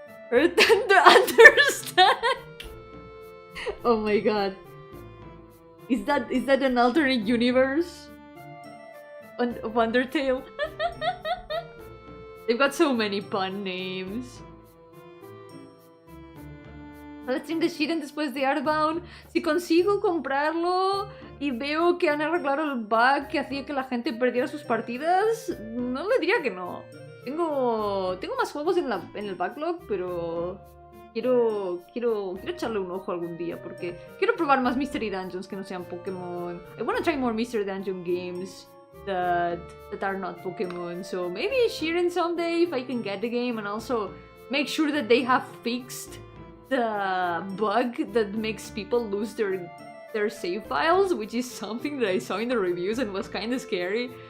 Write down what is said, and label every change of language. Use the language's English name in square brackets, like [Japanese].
[English] Earth and the Understack. Oh my god. Is that an alternate universe of Undertale? They've got so many pun names. [Spanish] Ahora [English] stream the shit and [Spanish] después de Earthbound. Si consigo comprarlo y veo que han arreglado el bug que hacía que la gente perdiera sus partidas, no le diría que no. Tengo más juegos en el backlog, pero quiero echarle un ojo algún día porque quiero probar más Mystery Dungeons que no sean Pokémon. [English] I wanna try more Mystery Dungeon games that are not Pokemon. So maybe Shiren someday if I can get the game, and also make sure that they have fixed the bug that makes people lose their save files, which is something that I saw in the reviews and was kind of scary.